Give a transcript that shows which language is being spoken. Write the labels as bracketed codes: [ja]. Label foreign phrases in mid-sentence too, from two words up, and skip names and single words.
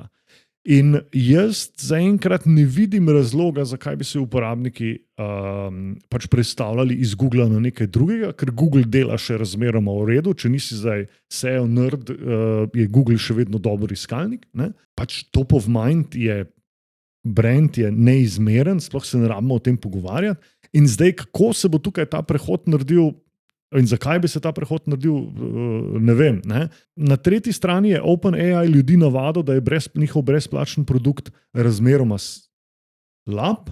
[sl] In jaz zaenkrat ne vidim razloga, zakaj bi se uporabniki pač prestavljali iz Google na nekaj drugega, ker Google dela še razmeroma v redu. Če nisi zdaj [en] SEO nerd, [sl] je Google še vedno dober iskalnik. Ne? Pač [en] top of mind [sl] je, brand je neizmeren, sploh se ne rabimo o tem pogovarjati. In zdaj, kako se bo tukaj ta prehod naredil in zakaj bi se ta prehod naredil, ne vem. Ne? Na tretji strani je OpenAI ljudi navadil, da je njihov brezplačen produkt razmeroma slab.